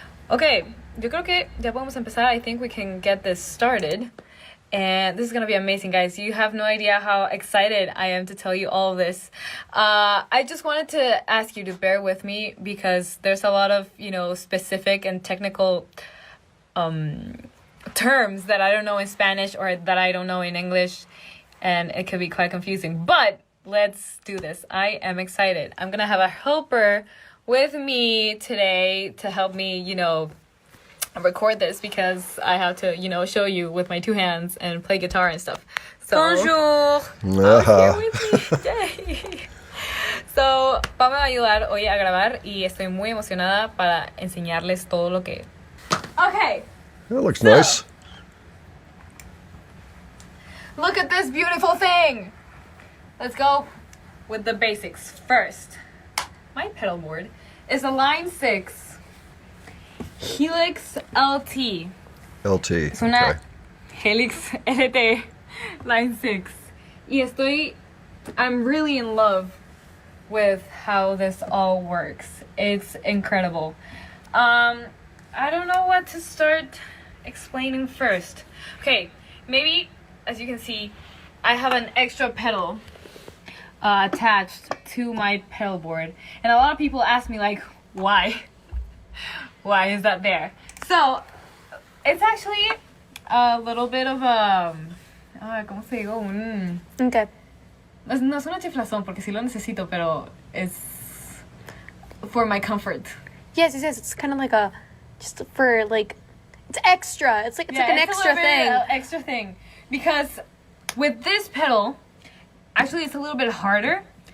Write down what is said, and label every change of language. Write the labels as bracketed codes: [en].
[es] Okay, yo creo que ya podemos empezar. [en] I think we can get this started. And this is going to be amazing, guys. You have no idea how excited I am to tell you all of this. I just wanted to ask you to bear with me because there's a lot of, specific and technical terms that I don't know in Spanish or that I don't know in English. And it could be quite confusing. But let's do this. I am excited. I'm going to have a helper with me today to help me, record this because I have to, show you with my two hands and play guitar and stuff. So, bonjour. Here with me today. [es] So, Pa me va a ayudar hoy a grabar y estoy muy emocionada para enseñarles todo lo que... [en] Okay. That looks nice. Look at this beautiful thing. Let's go with the basics first. My pedal board is a Line 6 Helix LT. LT, [es] Es una [en] okay. Helix LT Line 6. Y I'm really in love with how this all works. It's incredible. I don't know what to start explaining first. Okay, maybe, as you can see, I have an extra pedal attached to my pedal board. And a lot of people ask me, like, why? Why is that there? So, it's actually a little bit of a... [es] ¿Cómo se digo? [en] Okay. [es] No es una chiflazón porque sí lo necesito, pero [en] it's for my comfort. Yes. It's kind of like just for like, it's extra. It's like an extra thing. Extra thing. Because with this pedal, actually it's a little bit harder.